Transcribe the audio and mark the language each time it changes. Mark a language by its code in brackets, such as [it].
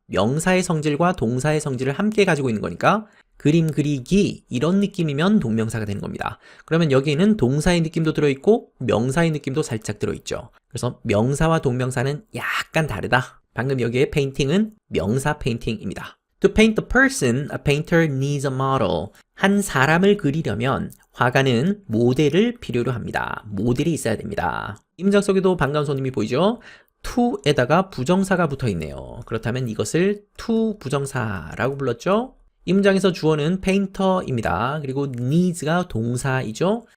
[ko] 명사의 성질과 동사의 성질을 함께 가지고 있는 거니까 그림 그리기 이런 느낌이면 동명사가 되는 겁니다. 그러면 여기에는 동사의 느낌도 들어있고 명사의 느낌도 살짝 들어있죠. 그래서 명사와 동명사는 약간 다르다. 방금 여기에 페인팅은 명사 페인팅입니다. [en] To paint the person, a painter needs a model. [ko] 한 사람을 그리려면 화가는 모델을 필요로 합니다. 모델이 있어야 됩니다. 이 문장 속에도 반가운 손님이 보이죠? to에다가 부정사가 붙어 있네요. 그렇다면 이것을 to 부정사라고 불렀죠? 이 문장에서 주어는 painter입니다. 그리고 needs가 동사이죠?